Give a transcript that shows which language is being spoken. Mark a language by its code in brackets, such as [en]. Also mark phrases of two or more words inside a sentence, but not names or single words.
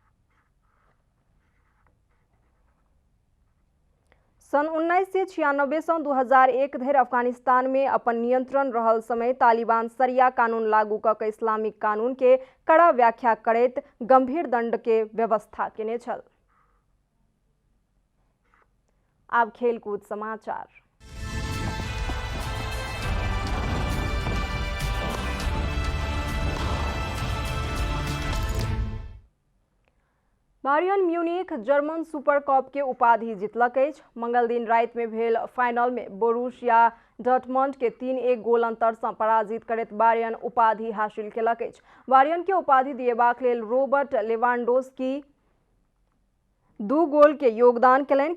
[mai] सन 1996 से 2001 धरि अफगानिस्तान में अपन नियंत्रण रहल समय तालिबान शरिया कानून लागू कऽ के इस्लामिक कानून के कड़ा व्याख्या करैत गंभीर दंड के व्यवस्था केने छल। आब खेलकूद समाचार। बायर्न म्यूनिख जर्मन सुपर कप के उपाधि जीतलक अछि। मंगल दिन राति में भेल फाइनल में बोरुसिया डॉर्टमंड के 3-1 गोल अंतर से पराजित करैत बायर्न उपाधि हासिल केलक अछि। बायर्न के उपाधि दिएबाक लेल रॉबर्ट लेवांडोव्स्की 2 गोल के योगदान केलनि।